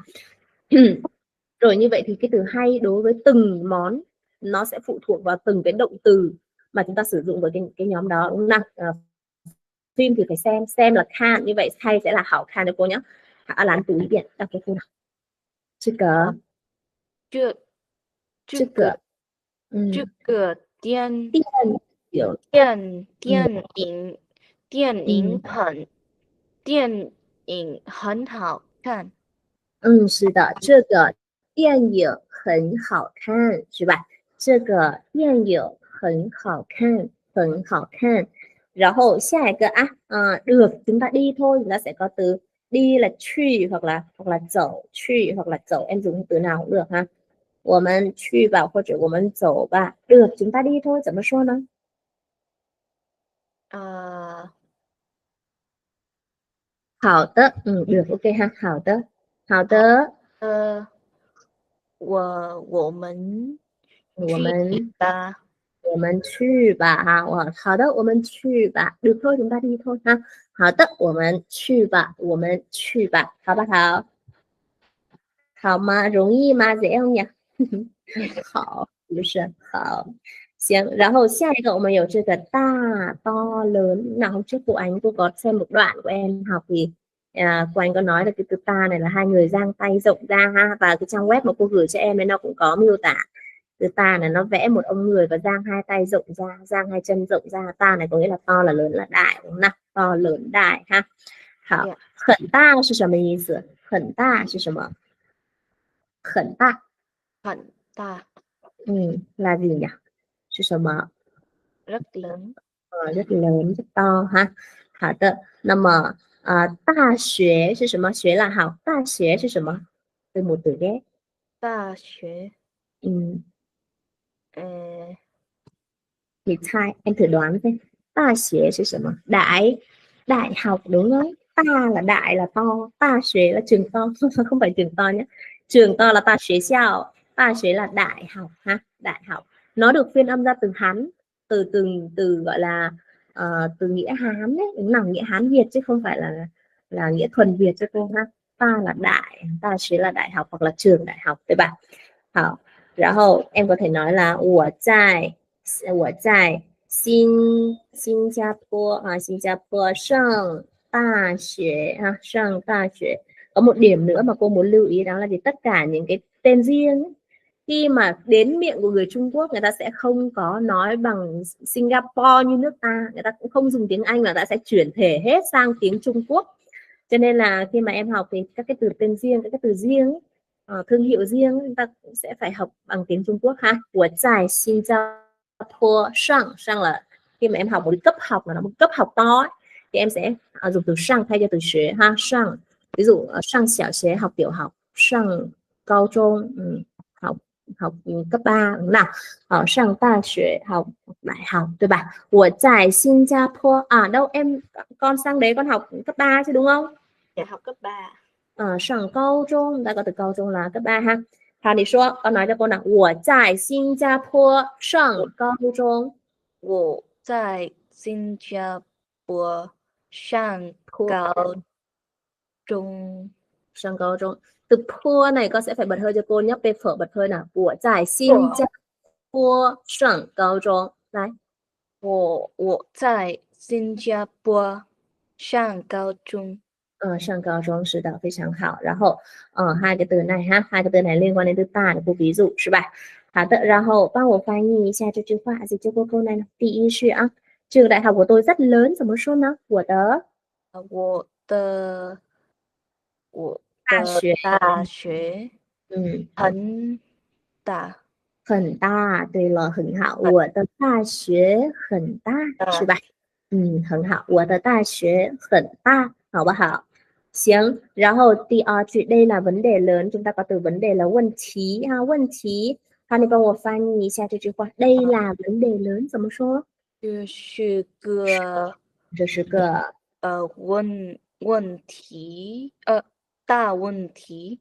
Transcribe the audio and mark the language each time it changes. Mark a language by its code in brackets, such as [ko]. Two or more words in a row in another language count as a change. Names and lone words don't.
[vi] Rồi như vậy thì cái từ hay đối với từng món nó sẽ phụ thuộc vào từng cái động từ mà chúng ta sử dụng với cái nhóm đó, đúng không? Phim thì phải xem là khan, như vậy hay sẽ là hảo khan cho cô nhé. Lán túi điện đọc cho cô nào. Chứ cờ [zh] 这个电影很好看。是的，这个电影很好看，是吧？这个电影很好看，很好看. [vi] Rồi hồi [zh] 下一个啊, [vi] được chúng ta đi thôi, chúng ta sẽ có từ đi là去 hoặc là 走去 hoặc là 走, em dùng từ nào cũng được ha. [zh] 我们去吧或者我们走吧. [vi] Được chúng ta đi thôi, [zh] 怎么说呢? Ờ, 好的, được, ok ha, 好的,好的, 我们我去们吧。我们去吧哈，好的，我们去吧 ， [vi] được thôi chúng ta đi thôi ha. [zh] 好的，我们去吧，我们去吧，好不好？好吗？容易吗？怎样呀？好，是不是？好，行. 然后下一个我们有这个大 [vi] to lớn. Nào hôm trước cô Ánh cô có xem một đoạn của em học thì cô Ánh có nói là cái từ ta này là hai người dang tay rộng ra ha, và cái trang web mà cô gửi cho em ấy nó cũng có miêu tả. Từ ta này nó vẽ một ông người và dang hai tay rộng ra, dang hai chân rộng ra. Ta này có nghĩa là to là lớn là đại, đúng không nào? To lớn đại ha. 好， Dạ. [zh] 很大是什么意思？很大是什么？很大， [vi] Hạnh ta. là gì nhỉ? [zh] 是什么？ [vi] Rất lớn. rất lớn, rất to ha. [zh] 好的，那么大学是什么？学 [vi] là học. [zh] 大学是什么？ [vi] từ một từ ghép. Ta xuế. Thì sai, em thử đoán xem. Ta xuế là 什么? Đại học đúng không? Ta là đại là to, ta xuế là trường to, không phải trường to nhé. Trường to là ta xuế xiao, ta xuế là đại học ha, đại học. Nó được phiên âm ra từ Hán, từ gọi là từ nghĩa Hán đấy, đúng là nghĩa Hán Việt chứ không phải là nghĩa thuần Việt cho cô ha. Ta là đại, ta xuế là đại học hoặc là trường đại học, [zh] 对吧? 好，然后 [vi] em có thể nói là [zh] 我在新加坡啊，新加坡上大学ha, 上大学. [vi] Có một điểm nữa mà cô muốn lưu ý đó là gì? Tất cả những cái tên riêng ấy, khi mà đến miệng của người Trung Quốc người ta sẽ không có nói bằng Singapore như nước ta, người ta cũng không dùng tiếng Anh mà người ta sẽ chuyển thể hết sang tiếng Trung Quốc. Cho nên là khi mà em học thì các cái từ tên riêng, các cái từ riêng ấy, thương hiệu riêng chúng ta cũng sẽ phải học bằng tiếng Trung Quốc ha. [zh] 我在新加坡上 [vi] là khi mà em học một cấp học là nó một cấp học to ấy, thì em sẽ dùng từ sang thay cho từ xuế ha. Sang, ví dụ sang 小学 học tiểu học, sang cao trung học cấp 3 đúng nào, sang đại学 học đại học, [zh] 对吧? 我在新加坡 [vi] đâu em, con sang đấy con học cấp 3 chứ đúng không? Dạ học cấp 3. Sang cao trung, ta có từ cao trung là cấp 3 ha. Hào, thì số, con nói cho cô nào. [zh] 我在新加坡上高中. 我在新加坡上高中. [vi] Sang cao trung. Từ po này con sẽ phải bật hơi cho cô nhé. P phở bật hơi nào. [zh] 我在新加坡上高中. Đấy. 我在新加坡上高中. [vi] Sang cao trung, [zh] 是的, 非常好. [vi] 然后 hai cái từ này ha, hai cái từ này liên quan đến từ ta để cô ví dụ, [zh] 是吧? 好的，然后帮我翻译一下这句话， [vi] dịch cho cô câu này nào. [zh] 第一是 [vi] trường đại học của tôi rất lớn, [zh] 怎么说呢？我的大学很大. 很大，对了，很好。我的大学很大，是吧？很好。我的大学很大，好不好？行. 然后第二句 [vi] đây là vấn đề lớn, chúng ta có từ vấn đề là [zh] 问题哈，问题. 好，你帮我翻译一下这句话。 [vi] đây là vấn đề lớn [zh] 怎么说？这是个问题，大问题.